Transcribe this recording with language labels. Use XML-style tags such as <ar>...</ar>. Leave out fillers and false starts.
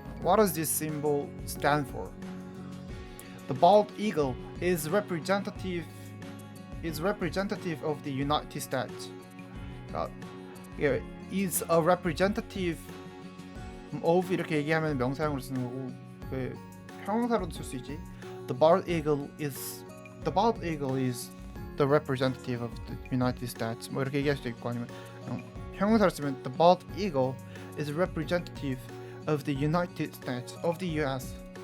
<en>What does this symbol stand for? The bald eagle is representative of the United States. Is a representative of</en> <ko>이렇게 얘기하면 명사형으로 쓰는 거고 형용사로도 쓸 수 있지.</ko> <en>The bald eagle is the representative of the United States.</en> <ko>뭐 이렇게 얘기할 수도 있고 아니면 형용사로 쓰면</ko> <en>the bald eagle is representative of the United States of the US.</en>